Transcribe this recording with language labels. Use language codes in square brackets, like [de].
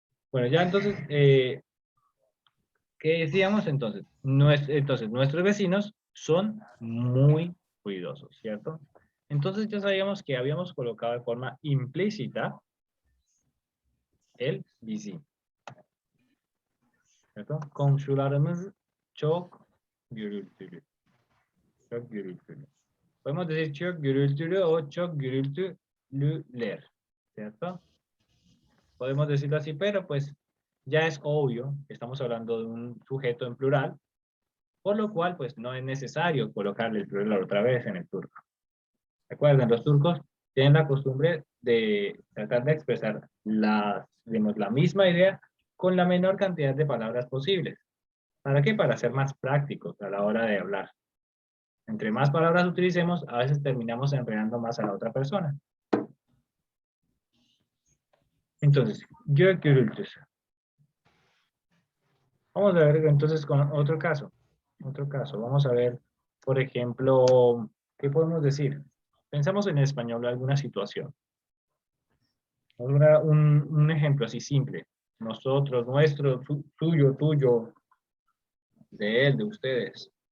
[es] Bueno, ya entonces, ¿qué decíamos entonces? Entonces, nuestros vecinos son muy ruidosos, ¿cierto? Entonces ya sabíamos que habíamos colocado de forma implícita el bizim, ¿cierto? [tr] Komşularımız çok gürültülü. Çok gürültülü. [es] Podemos decir [tr] çok gürültülü [es] o [tr] çok gürültülüler, [es] ¿cierto? Podemos decirlo así, pero pues ya es obvio que estamos hablando de un sujeto en plural, por lo cual pues no es necesario colocarle el plural otra vez en el turco. Recuerden, los turcos tienen la costumbre de tratar de expresar digamos, la misma idea con la menor cantidad de palabras posibles. ¿Para qué? Para ser más prácticos a la hora de hablar. Entre más palabras utilicemos, a veces terminamos enredando más a la otra persona. Entonces, [tr] gök gürültüsü. [es] Vamos a ver entonces con otro caso. Vamos a ver, por ejemplo, ¿qué podemos decir? Pensamos en español alguna situación. Un ejemplo así simple. Nosotros, nuestro, suyo, tuyo, de él, de ustedes.